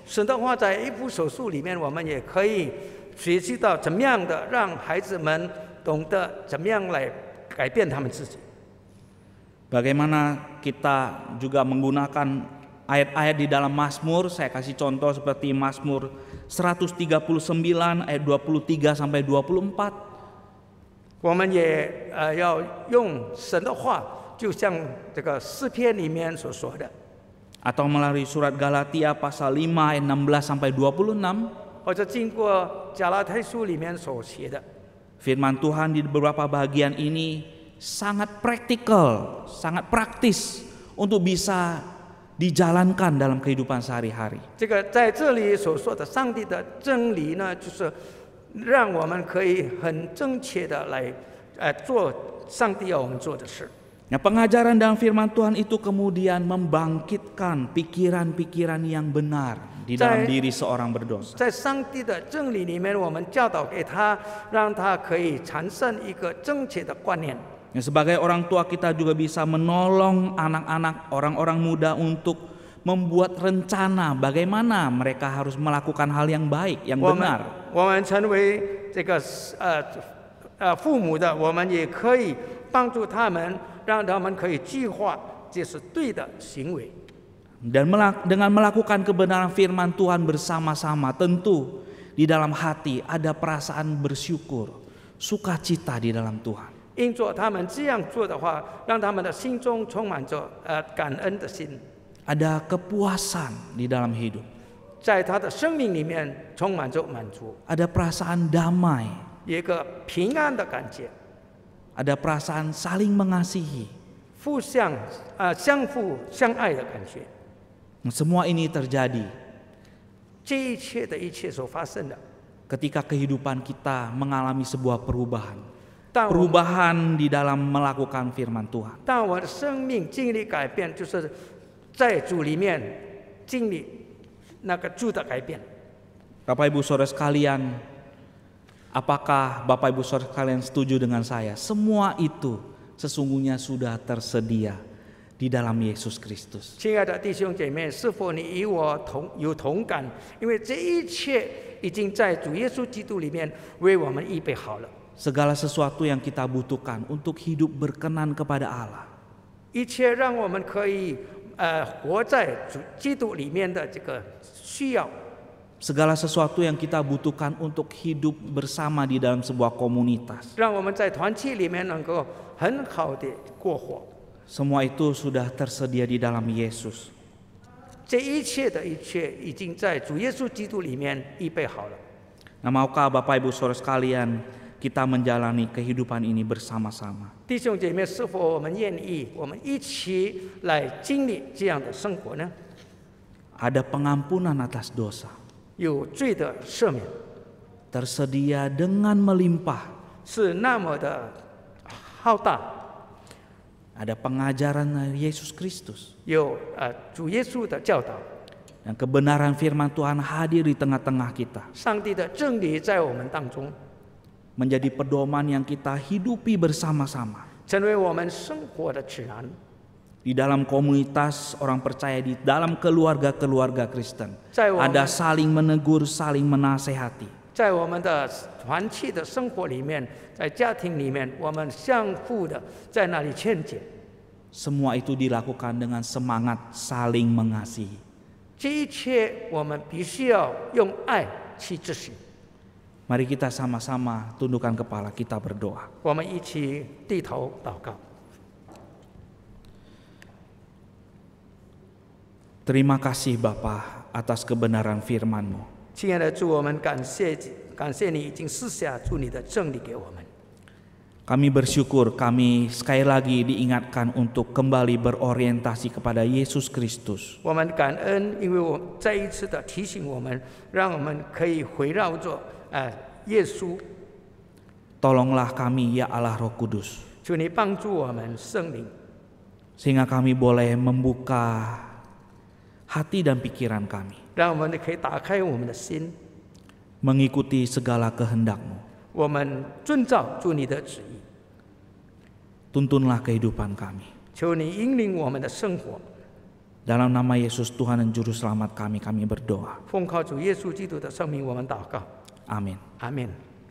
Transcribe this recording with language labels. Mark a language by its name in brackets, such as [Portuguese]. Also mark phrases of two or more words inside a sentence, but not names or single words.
[Chinese] 神的话在一部手术里面，我们也可以学习到怎么样的让孩子们懂得怎么样来改变他们自己。 [Indonesian] Bagaimana kita juga menggunakan ayat-ayat di dalam Mazmur. Saya kasih contoh seperti Mazmur 139 ayat 23 sampai 24. [Chinese] 我们也要用神的话，就像这个诗篇里面所说的， [Indonesian] Atau melalui surat Galatia pasal 5 ayat 16 sampai 26. [Chinese] 或者经过加拉太书里面所写的。 [Indonesian] Firman Tuhan di beberapa bagian ini sangat praktikal, sangat praktis untuk bisa dijalankan dalam kehidupan sehari-hari. [Chinese] 这个在这里所说的上帝的真理呢，就是让我们可以很正确的来做上帝要我们做的事。 [Indonesian] Nah, pengajaran dalam firman Tuhan itu kemudian membangkitkan pikiran-pikiran yang benar di dalam diri seorang berdosa. [Chinese] 在上帝的真理里面，我们教导给他，让他可以产生一个正确的观念。 [Indonesian] Nah, sebagai orang tua kita juga bisa menolong anak-anak, orang-orang muda untuk membuat rencana bagaimana mereka harus melakukan hal yang baik, yang benar. [Chinese] 我们成为这个父母的，我们也可以帮助他们，让他们可以计划这是对的行为。 [Indonesian] Dan dengan melakukan kebenaran firman Tuhan bersama-sama, tentu di dalam hati ada perasaan bersyukur, sukacita di dalam Tuhan. [Chinese] 因着他们这样做的话，让他们的心中充满着感恩的心。 [Indonesian] Ada kepuasan di dalam hidup. [Chinese] 在他的生命里面充满着满足， [Indonesian] Ada perasaan damai. [Chinese] 有一个平安的感觉， [Indonesian] Ada perasaan saling mengasihi. [Chinese] 相互相爱的感觉。 [Indonesian] Semua ini terjadi [Chinese] 这一切的一切所发生的， [Indonesian] ketika kehidupan kita mengalami sebuah perubahan. [Chinese] 当我 [Indonesian] Perubahan di dalam melakukan firman Tuhan. [Chinese] 当我的生命经历改变，就是在主里面经历那个主的改变。 [Indonesian] Bapak Ibu Saudara sekalian, apakah Bapak Ibu Saudara sekalian setuju dengan saya? Semua itu sesungguhnya sudah tersedia di dalam Yesus Kristus. [Chinese] 亲爱的弟兄姐妹，是否你与我有同感？因为这一切已经在主耶稣基督里面为我们预备好了。 [Indonesian] Segala sesuatu yang kita butuhkan untuk hidup berkenan kepada Allah. [Chinese] 一切让我们可以活在主基督里面的这个需要， [Indonesian] Segala sesuatu yang kita butuhkan untuk hidup bersama di dalam sebuah komunitas. [Chinese] 让我们在团契里面能够很好的过活。 [Indonesian] Semua itu sudah tersedia di dalam Yesus. [Chinese] 这一切的一切已经在主耶稣基督里面预备好了。 [Indonesian] Nah, maukah Bapak Ibu Saudara sekalian kita menjalani kehidupan ini bersama-sama? [Chinese] 弟兄姐妹，是否我们愿意，我们一起来经历这样的生活呢？ [Indonesian] Ada pengampunan atas dosa. [Chinese] 有罪的赦免， [Indonesian] Tersedia dengan melimpah. [Chinese] 是那么的浩大， [Indonesian] ada pengajaran dari Yesus Kristus. [Chinese] 有主耶稣的教导， [Indonesian] Dan kebenaran firman Tuhan hadir di tengah-tengah kita. [Chinese] 上帝的真理在我们当中， [Indonesian] Menjadi pedoman yang kita hidupi bersama-sama. [Chinese] 成为我们生活的指南。 [Indonesian] Di dalam komunitas orang percaya, di dalam keluarga-keluarga Kristen, [Chinese] 在我 [Indonesian] ada [Chinese] 们 [Indonesian] saling menegur, saling menasehati. [Chinese] 在我们的团契的生活里面，在家庭里面，我们相互的在那里劝解。 [Indonesian] Semua itu dilakukan dengan semangat saling mengasihi. [Chinese] 这一切我们必须要用爱去执行。 [Indonesian] Mari kita sama-sama tundukkan kepala, kita berdoa. [Chinese] 我们一起低头祷告。 [Indonesian] Terima kasih Bapa atas kebenaran firman-Mu. [Chinese] 亲爱的主，我们感谢你已经赐下主你的真理给我们。 [Indonesian] Kami bersyukur kami sekali lagi diingatkan untuk kembali berorientasi kepada Yesus Kristus. [Chinese] 我们感恩，因为我再一次的提醒我们，让我们可以围绕着耶稣。 [Indonesian] Tolonglah kami ya Allah Roh Kudus, [Chinese] 求你帮助我们圣灵， [Indonesian] sehingga kami boleh membuka hati dan pikiran kami, [Chinese] 让我们可以打开我们的心， [Indonesian] mengikuti segala kehendak-Mu. [Chinese] 我们遵照主你的旨意。 [Indonesian] Tuntunlah kehidupan kami. [Chinese] 求你引领我们的生活。 [Indonesian] Dalam nama Yesus Tuhan dan Juru Selamat kami berdoa. [Chinese] 奉靠主耶稣基督的圣名，我们祷告。 [Indonesian] Amin. [Chinese] 阿门。